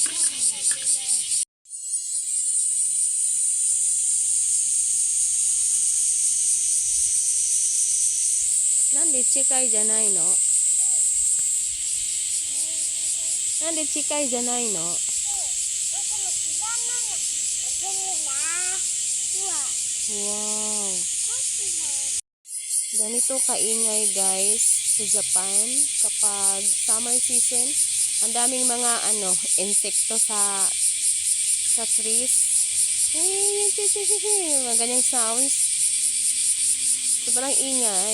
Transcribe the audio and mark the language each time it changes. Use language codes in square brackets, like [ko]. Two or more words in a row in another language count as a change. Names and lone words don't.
[ja] なんで近いじゃないの？なんで近いじゃないの？Wow. [tl] Ganito kaingay guys sa Japan kapag summer season. Ang daming mga insekto sa trees. Mga ganyang sounds. Sobrang ingay.